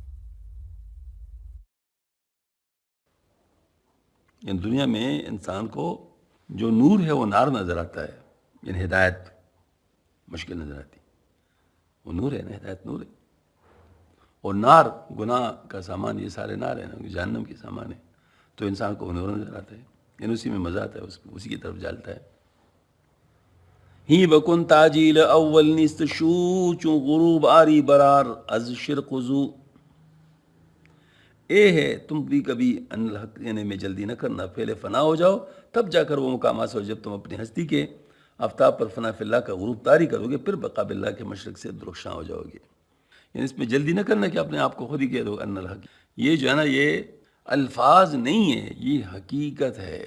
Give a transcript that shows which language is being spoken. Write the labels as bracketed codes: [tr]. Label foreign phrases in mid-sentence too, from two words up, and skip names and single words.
[ur] یعنی دنیا میں انسان کو جو نور ہے وہ نار نظر آتا ہے، یعنی ہدایت مشکل نظر آتی. وہ نور ہے نا، ہدایت نور ہے. اور نار گناہ کا سامان، یہ سارے نار ہیں نا، جہنم کے سامان ہے. تو انسان کو وہ نور نظر آتا ہے، یعنی اسی میں مزہ آتا ہے، اسی کی طرف جالتا ہے. [fa] ہی بکن تاجیل اول نیست شو چون غروب آری برار از شرق زو. [ur] اے ہے تم بھی کبھی [ar] ان الحق [ur] یعنی میں جلدی نہ کرنا، پہلے فنا ہو جاؤ تب جا کر وہ مقام حاصل ہو، جب تم اپنی ہستی کے آفتاب پر [ar] فنا فی اللہ [ur] کا غروب طاری کرو گے، پھر [ar] بقا باللہ [ur] کے مشرق سے درخشاں ہو جاؤ گے۔ یعنی اس میں جلدی نہ کرنا کہ اپنے آپ کو خود ہی کہہ دو [ar] ان الحق، [ur] یہ جو ہے نا یہ الفاظ نہیں ہے، یہ حقیقت ہے۔